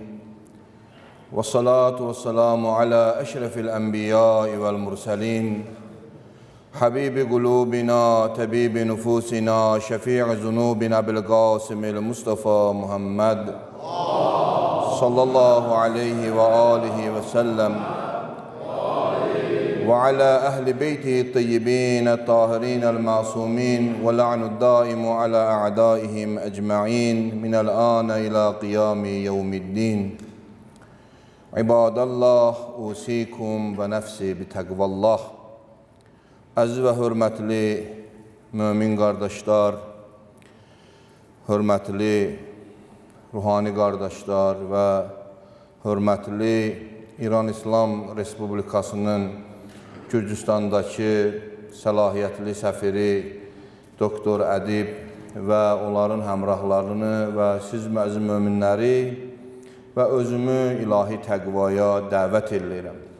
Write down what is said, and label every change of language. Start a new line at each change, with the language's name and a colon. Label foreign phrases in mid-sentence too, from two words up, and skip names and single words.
Arabic: والصلاة والسلام على أشرف الأنبياء والمرسلين. حبيب قلوبنا طبيب نفوسنا شفيع ذنوبنا أبي القاسم المصطفى محمد. صلى الله عليه وآله وسلم. وعلى أهل بيته الطيبين الطاهرين المعصومين ولعن الدائم على أعدائهم أجمعين من الآن إلى قيام يوم الدين عباد الله أوصيكم ونفسي بتقوى الله.
Azerbaijani: Əziz və hörmətli mömin qardaşlar, hörmətli ruhani qardaşlar və hörmətli İran İslam Respublikasının Gürcüstandakı səlahiyyətli səfiri Doktor Ədib və onların həmrahlarını və siz məzun möminləri və özümü ilahi təqvaya dəvət edirəm.